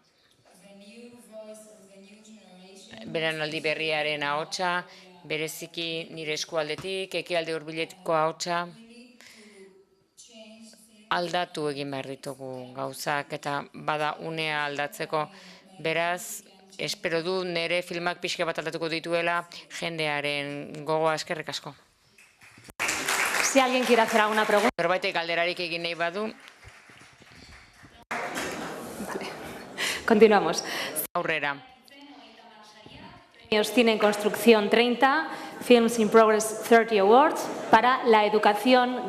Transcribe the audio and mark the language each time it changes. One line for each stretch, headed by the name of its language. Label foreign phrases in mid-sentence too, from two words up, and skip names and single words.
Basque: belaunaldi berriaren ahotsa, bereziki nire eskualdetik, ekialde hurbileko ahotsa, aldatu egin behar ditugu gauzak eta bada unea aldatzeko. Beraz, espero du nire filmak pixka bat aldatuko dituela jendearen gogoa. Eskerrik asko.
Spanish: Si alguien quiere hacer alguna pregunta.
Basque: Norbaitek galderarik egin nahi badu.
Spanish: Continuamos.
Basque: Aurrera.
Spanish: Cine en construcción 30, Films in Progress 30 Awards para la educación.